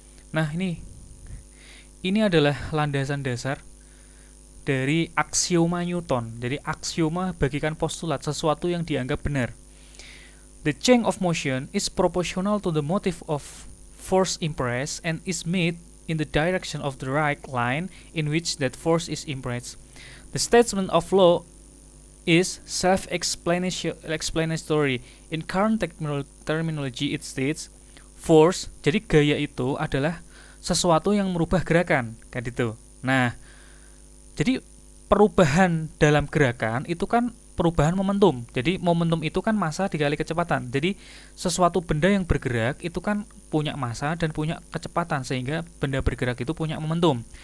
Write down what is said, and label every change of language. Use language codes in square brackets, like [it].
[id] Nah, ini adalah landasan dasar dari aksioma Newton. Jadi aksioma bagikan postulat, sesuatu yang dianggap benar. [en] The change of motion is proportional to the motive of force impressed and is made in the direction of the right line in which that force is impressed. The statement of law is self-explanatory. In current terminology, it states force. [id] Jadi gaya itu adalah sesuatu yang merubah gerakan, kan itu. Nah, jadi perubahan dalam gerakan itu kan perubahan momentum. Jadi momentum itu kan massa dikali kecepatan. Jadi sesuatu benda yang bergerak itu kan punya massa dan punya kecepatan, sehingga benda bergerak itu punya momentum.